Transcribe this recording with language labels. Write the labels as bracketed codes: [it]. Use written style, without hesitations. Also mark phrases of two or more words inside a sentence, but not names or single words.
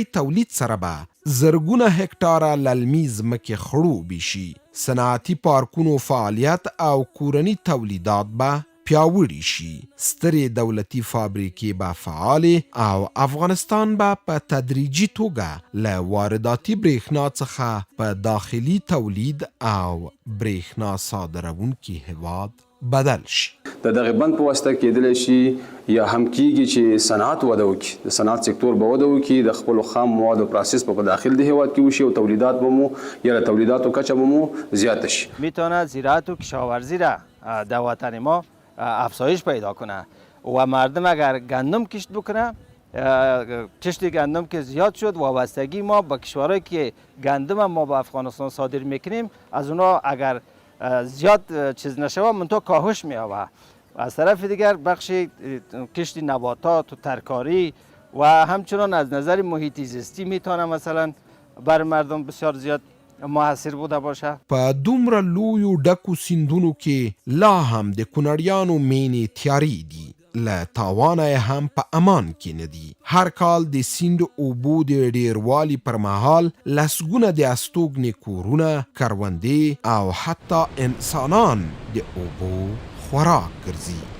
[ps] تولید سره به زرګونه هکټاره للمي ځمکې خړوبې شي، صنعتي پارکونو فعالیت او کورني تولیدات به پیاوړي شي، سترې دولتي فابریکې به فعالې او افغانستان به په تدریجي توګه له وارداتي برېښنا څخه په داخلي تولید او برېښنا صادروونکي هیواد بدل شي. د دغه بند په واسطه کېدلی شي یا هم کیږي چې صنعت وده وکړي، د صنعت سکتور به وده وکړي، د خپلو خام موادو پروسس په داخل د هیواد کې وشي او تولیدات به مو یا تولیداتو کچه به مو زیاته شي. [fa] میتونه زراعت و کشاورزی را در وطن ما افزایش پیدا کنه و مردم اگر گندم کشت بکنه، کشت گندم که زیاد شد، وابستگی ما با کشورهایی که گندم ما به افغانستان صادر میکنیم از اونا اگر زیاد چیز نشوه منطقه کاهش می‌یابه. از طرف دیگر بخش کشت نباتات و ترکاری و همچنان از نظر محیط زیستی میتونه مثلا بر مردم بسیار زیاد موثر بوده باشه. [ps] په دومره لویو ډکو سیندونو کې لا هم د کونړیانو مینې تیارې دي، له تاوانه هم په امان کې نه دي. هر کال د سیند اوبو د ډیروالي پر مهال لسګونه د استوګنې کورونه، کروندې او حتی انسانان د اوبو خوراک ګرځي.